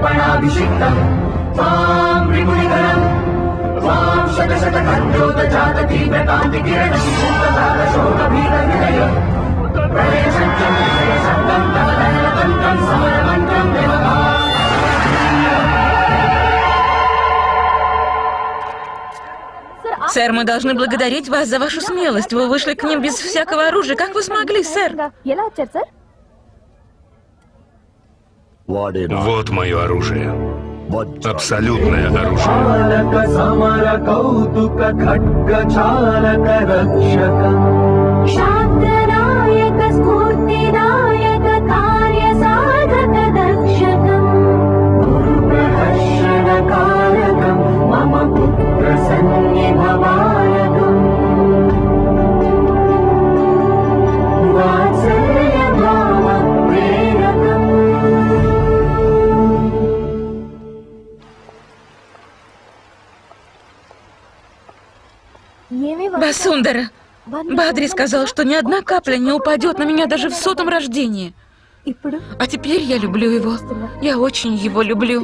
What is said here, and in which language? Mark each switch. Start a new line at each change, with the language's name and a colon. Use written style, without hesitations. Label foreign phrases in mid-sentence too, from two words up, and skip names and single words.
Sanskrit: वीराभिषिक्तम् त्वां त्रिपुरिकरम् त्वां शतशतकण्ठोदजाततीव्रकान्तिकिरणशोभभीतविलय प्रलयसञ्चं विजयशब्दं तव दण्डतन्त्रं समरमन्त्रं देवता
Russian: Сэр, мы должны благодарить вас за вашу смелость. Вы вышли к ним без всякого оружия. Как вы смогли, сэр?
Telugu: ఎలా వచ్చారు సార్?
Russian: Вот мое оружие. Абсолютное оружие.
Sanskrit: चालक समर कौतुक खड्ग चालक रक्षक शान्तनायक स्फूर्तिदायक कार्यसाधक दक्षकम् दुर्प्रहर्षण कारकं मम पुत्र सन्निभमायकम् वात्सल्य भाव प्रेरकम्
Russian: Басундара, Бадри сказал, что ни одна капля не упадет на меня даже в 100-м рождении. А теперь я люблю его. Я очень его люблю.